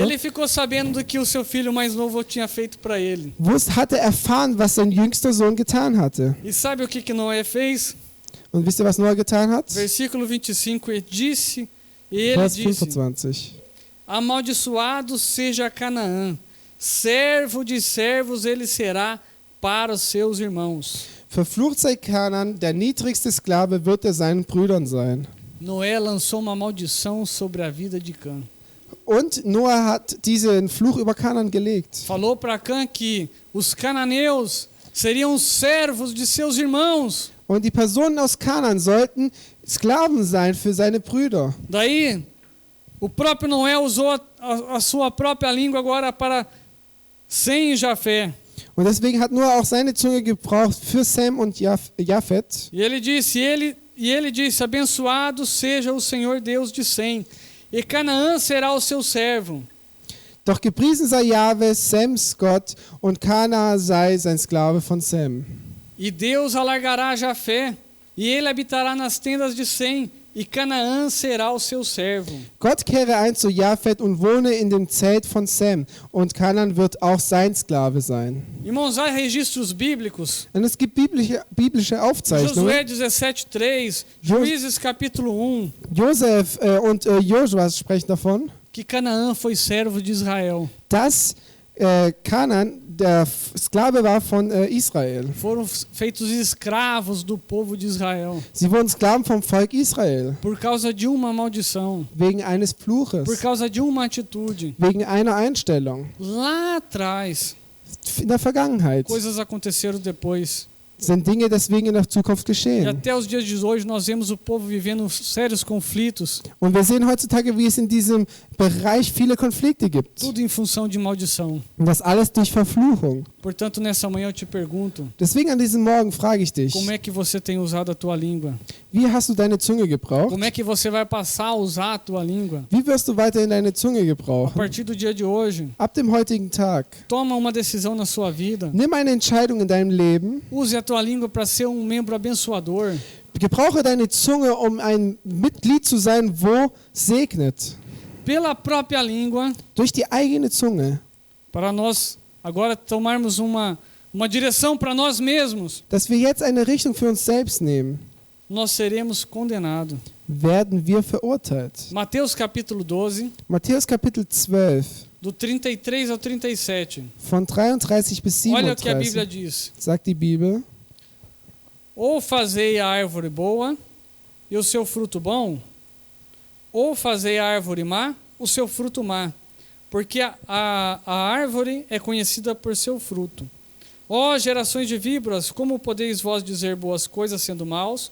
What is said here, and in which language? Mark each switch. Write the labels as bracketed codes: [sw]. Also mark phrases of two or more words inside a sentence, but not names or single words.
[pt] Ele ficou sabendo do que o seu filho mais novo tinha feito para ele. [de] hat er erfahren, was sein jüngster Sohn getan hatte. [pt] E sabe o que Noé fez? [de] Und wisst ihr, was Noah getan hat? [pt] Versículo 25, e disse, e ele [de] Vers [pt] disse, 25. amaldiçoado seja Canaã, servo de servos ele será para os seus irmãos. [de] Verflucht sei Kanan, der niedrigste Sklave wird er seinen Brüdern sein. [pt] Noé lançou uma maldição sobre a vida de Cã. [de] Und Noah hat diesen Fluch über Kanan gelegt. [pt] Falou para Cã que os cananeus seriam servos de seus irmãos. [de] Und die Personen aus Kanaan sollten Sklaven sein für seine Brüder. [pt] Daí, o próprio Noé usou a sua própria língua agora para Sem e Jafé. [de] Und deswegen hat Noah auch seine Zunge gebraucht für Sem und Japhet. [pt] E ele disse, abençoado seja o Senhor Deus de Sem, e Canaã será o seu servo. [de] Doch gepriesen sei Jahwe, Sems Gott, und Kana sei sein Sklave von Sem. [pt] E Deus alargará Jafé, e ele habitará nas tendas de Sem, e Canaã será o seu servo. [de] Gott kehre ein zu Japhet und wohne in dem Zelt von Sem, und Kanaan wird auch sein Sklave sein. [pt] Irmãos, há registros bíblicos. [de] Und es gibt biblische Aufzeichnungen. [pt] Josué 17,3, Juízes capítulo 1, [de] Josef und Josua sprechen davon, [pt] que Canaã foi servo de Israel. [de] dass Kanaan der Sklave war von Israel. [pt] Foram feitos escravos do povo de Israel [de] Sie wurden Sklaven vom Volk Israel, [pt] por causa de uma maldição, [de] wegen eines Fluches, [pt] por causa de uma atitude. [de] wegen einer Einstellung. [pt] Lá atrás, [de] In der Vergangenheit [pt] coisas aconteceram depois. [de] sind Dinge deswegen in der Zukunft [pt] E [de] geschehen. [pt] até os dias de hoje nós vemos o povo vivendo sérios conflitos, [de] Und wir sehen heutzutage, wie es in diesem Bereich viele Konflikte gibt. [pt] tudo em função de maldição. [de] Und das alles durch Verfluchung. [pt] Portanto, nessa manhã eu te pergunto, [de] Deswegen an diesem Morgen frage ich dich, [pt] como é que você tem usado a tua língua? [de] wie hast du deine Zunge gebraucht? [pt] Como é que você vai passar a usar a tua língua? [de] Wie wirst du weiterhin deine Zunge [pt] A [de] gebrauchen? [pt] partir do dia de hoje, [de] Ab dem heutigen Tag. [pt] toma uma decisão na sua vida. [de] Nimm eine Entscheidung in deinem Leben. [pt] Use a tua língua para ser um membro abençoador. [de] Gebrauche deine Zunge, um ein Mitglied zu sein, wo segnet. [pt] Pela própria língua, [de] Durch die eigene Zunge. [pt] para nós agora tomarmos uma direção para nós mesmos, [de] Dass wir jetzt eine Richtung für uns selbst nehmen, [pt] nós seremos condenados. [de] werden wir verurteilt. [pt] Mateus capítulo 12, [de] Matthäus Kapitel 12, [pt] do 33 ao 37. [de] von 33 bis [pt] Olha o que a Bíblia [de] 37, [pt] diz. [de] sagt die Bibel. [pt] Ou fazei a árvore boa e o seu fruto bom, ou fazei a árvore má, o seu fruto má, porque a árvore é conhecida por seu fruto. Ó gerações de víboras, como podeis vós dizer boas coisas sendo maus?